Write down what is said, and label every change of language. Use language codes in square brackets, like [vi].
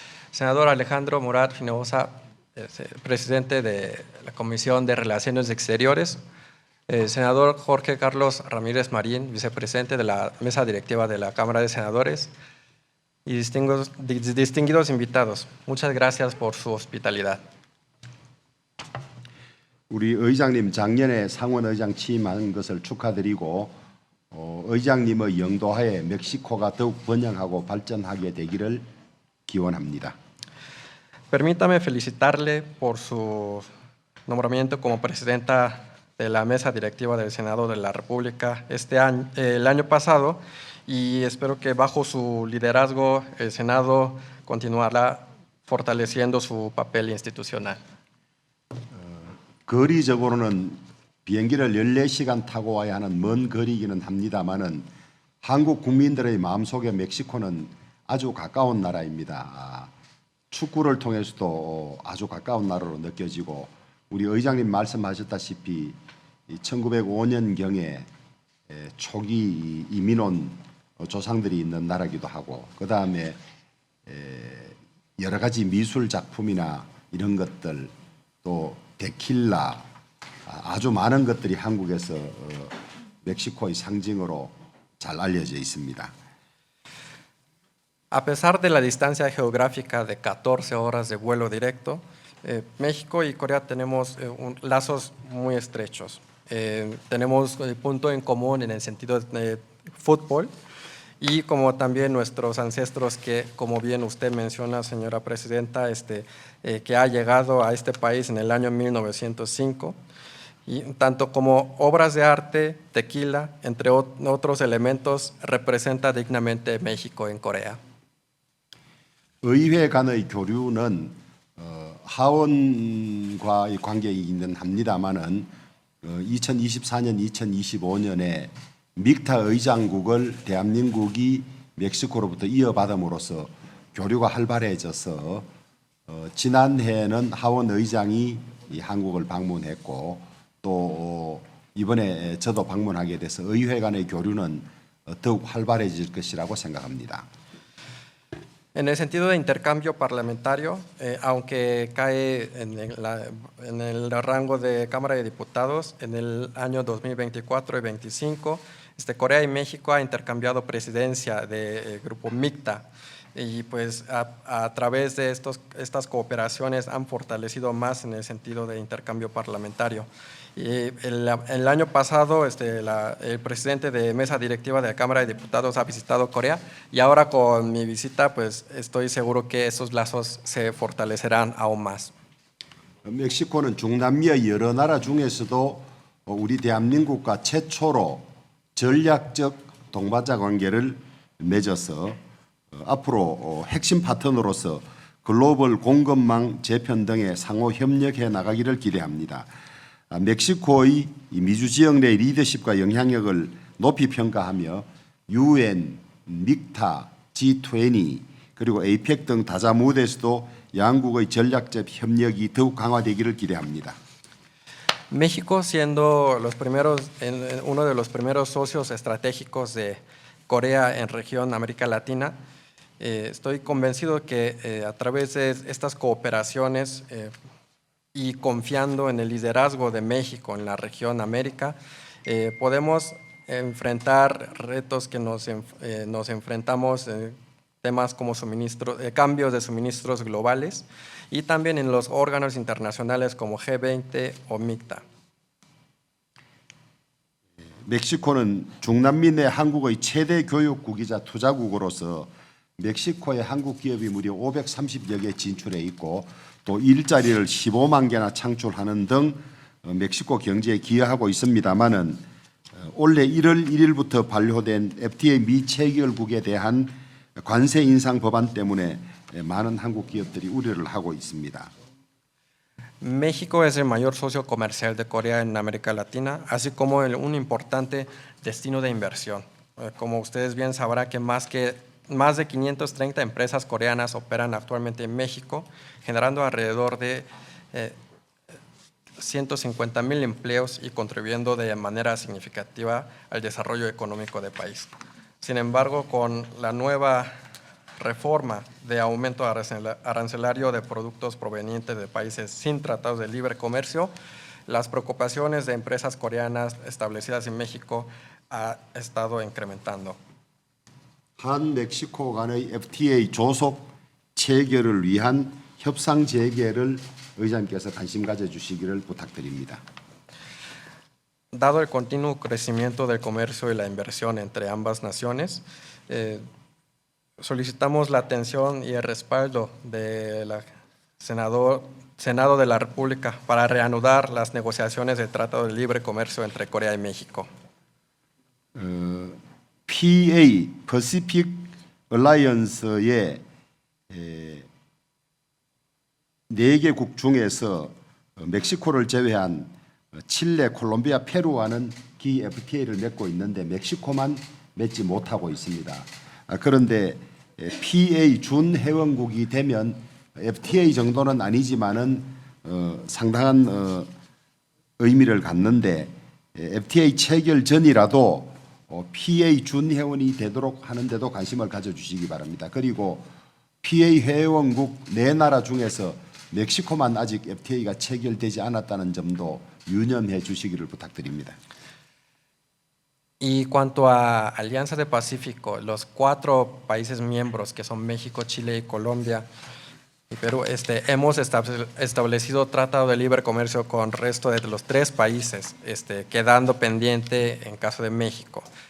[es] Senador Alejandro Murat Finosa, presidente de la Comisión de Relaciones Exteriores. Senador Jorge Carlos Ramírez Marín, vicepresidente de la mesa directiva de la Cámara de Senadores. Y distinguidos invitados, muchas gracias por su hospitalidad. [ko] 우리 의장님 작년에 상원 의장 취임한 것을 축하드리고 의장님의 영도하에 멕시코가 더욱 번영하고 발전하게 되기를 기원합니다. [es] Permítame felicitarle por su nombramiento como presidenta de la mesa directiva del Senado de la República el año pasado, y espero que bajo su liderazgo el Senado continuará fortaleciendo su papel institucional. [ko] 거리적으로는 비행기를 14시간 타고 와야 하는 먼 거리기는 합니다만은 한국 국민들의 마음속에 멕시코는 아주 가까운 나라입니다. 축구를 통해서도 아주 가까운 나라로 느껴지고, 우리 의장님 말씀하셨다시피 1905년경에 초기 이민 온 조상들이 있는 나라기도 하고, 그 다음에 여러 가지 미술 작품이나 이런 것들, 또 데킬라, 아주 많은 것들이 한국에서 멕시코의 상징으로 잘 알려져 있습니다. [es] A pesar de la distancia geográfica de 14 horas de vuelo directo, México y Corea tenemos lazos muy estrechos. Tenemos punto en común en el sentido de fútbol, y como también nuestros ancestros que, como bien usted menciona, señora presidenta, que ha llegado a este país en el año 1905, y tanto como obras de arte, tequila, entre otros elementos, representa dignamente México en Corea. [ko] 의회 간의 교류는 하원과의 관계이기는 합니다만은 2024년, 2025년에 믹타 의장국을 대한민국이 멕시코로부터 이어받음으로써 교류가 활발해져서 지난해에는 하원 의장이 한국을 방문했고, 또 이번에 저도 방문하게 돼서 의회 간의 교류는 더욱 활발해질 것이라고 생각합니다. [es] En el sentido de intercambio parlamentario, aunque cae en el rango de Cámara de Diputados, en el año 2024 y 2025, Corea y México ha intercambiado presidencia del grupo MICTA, y pues a través de estas cooperaciones han fortalecido más en el sentido de intercambio parlamentario. Y el año pasado el presidente de mesa directiva de la Cámara de Diputados ha visitado Corea, y ahora con mi visita pues estoy seguro que esos lazos se fortalecerán aún más. [ko] 멕시코는 중남미의 여러 나라 중에서도 우리 대한민국과 최초로 전략적 동반자 관계를 맺어서 앞으로 핵심 파트너로서 글로벌 공급망 재편 등에 상호 협력해 나가기를 기대합니다. 멕시코의 미주 지역 내 리더십과 영향력을 높이 평가하며 UN, 믹타, G20 그리고 APEC 등 다자 무대에서도 양국의 전략적 협력이 더욱 강화되기를 기대합니다. [es] México, siendo uno de los primeros socios estratégicos de Corea en región América Latina, estoy convencido que a través de estas cooperaciones y confiando en el liderazgo de México en la región América, podemos enfrentar retos que nos enfrentamos, temas como cambios de suministros globales, y también en los órganos internacionales como G20 o MICTA. [ko] 멕시코는 중남미 내 한국의 최대 교육국이자 투자국으로서 멕시코에 한국 기업이 무려 530여 개 진출해 있고, 또 일자리를 15만 개나 창출하는 등 멕시코 경제에 기여하고 있습니다만은 올해 1월 1일부터 발효된 FTA 미체결국에 대한 관세 인상 법안 때문에 많은 한국 기업들이 우려를 하고 있습니다. [es] México es el mayor socio comercial de Corea en América Latina, así como un importante destino de inversión. Como ustedes bien sabrán que más de 530 empresas coreanas operan actualmente en México, generando alrededor de 150,000 empleos y contribuyendo de manera significativa al desarrollo económico del país. Sin embargo, con la nueva reforma de aumento arancelario de productos provenientes de países sin tratados de libre comercio, las preocupaciones de empresas coreanas establecidas en México ha estado incrementando. [ko] 한 멕시코 간의 FTA 조속 체결을 위한 협상 재개를 의장님께서 관심 가져주시기를 부탁드립니다. [es] Dado el continuo crecimiento del comercio y la inversión entre ambas naciones, solicitamos la atención y el respaldo del Senado de la República para reanudar las negociaciones del Tratado de Libre Comercio entre Corea y México. [ko] PA Pacific Alliance의 4개국 중에서 멕시코를 제외한 칠레, 콜롬비아, 페루와는 기 FTA를 맺고 있는데 멕시코만 맺지 못하고 있습니다. 그런데 PA 준회원국이 되면 FTA 정도는 아니지만은 상당한 의미를 갖는데 FTA 체결 전이라도 PA 준회원이 되도록 하는데도 관심을 가져주시기 바랍니다. 그리고 PA 회원국 4나라 중에서 멕시코만 아직 FTA가 체결되지 않았다는 점도 유념해 주시기를 부탁드립니다. [es] Y cuanto a Alianza del Pacífico, los 4 países miembros que son México, Chile y Colombia y Perú, hemos establecido tratado de libre comercio con el resto de los 3 países, quedando pendiente en caso de México.